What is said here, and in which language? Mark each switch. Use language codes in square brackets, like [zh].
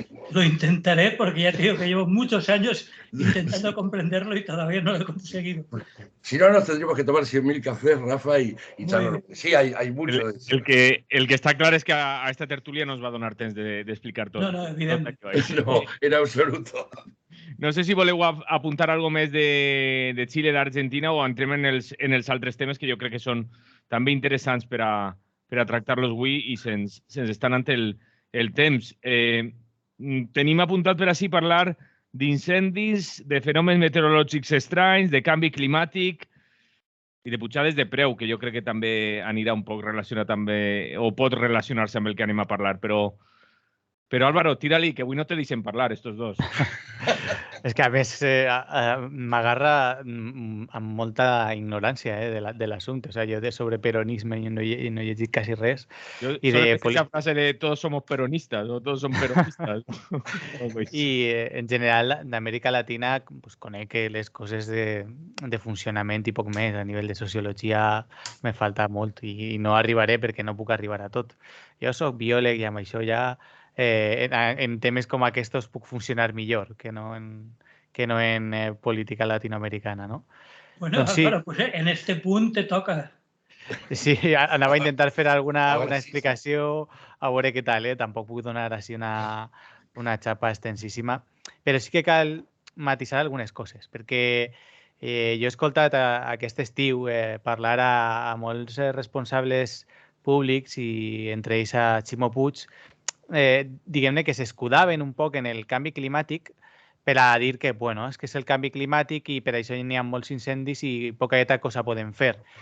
[es] Lo intentaré porque ya te digo que llevo muchos años intentando comprenderlo y todavía no lo he conseguido. Si no, nos tendríamos que tomar 100.000 cafés, Rafa, y charlar. Sí, hay mucho de eso. El que está claro es que a esta tertulia nos va a donar temps de explicar todo. No, evidente. No, en absoluto. [ca] No sé si voleu apuntar algo més de Xile, d'Argentina, o entrem en els altres temes que jo crec que són també interessants per a tractar-los avui i se'ns està anant el temps. tenim apuntat per així parlar d'incendis, de fenòmens meteorològics estranys, de canvi climàtic i de pujades de preu, que jo crec que també anirà un poc relacionat també, o pot relacionar-se amb el que anem a parlar, però Álvaro, tira-li, que avui no te deixem parlar, estos dos. És que a més m'agarra amb molta ignorància de l'assumpte. O sigui, jo sobre peronisme no he llegit quasi res. Jo I [es] solo de he esa frase de todos somos peronistas o todos son peronistas. [ca] I en general d'Amèrica Latina pues, conec que les coses de funcionament i poc més a nivell de sociologia me falta molt i no arribaré perquè no puc arribar a tot. Jo soc biòleg i amb això ja en temes com aquests puc funcionar millor que no en política latinoamericana, no? Bueno, Doncs sí. [es] Álvaro, pues en este punt te toca. [ca] Sí, anava a intentar fer alguna explicació, a veure què tal, Tampoc puc donar així una xapa extensíssima, però sí que cal matisar algunes coses, perquè jo he escoltat aquest estiu parlar a molts responsables públics i entre ells a Ximo Puig, diguem-ne que s'escudaven un poc en el canvi climàtic per a dir que, bueno, és que és el canvi climàtic i per això n'hi ha molts incendis i poca cosa podem fer.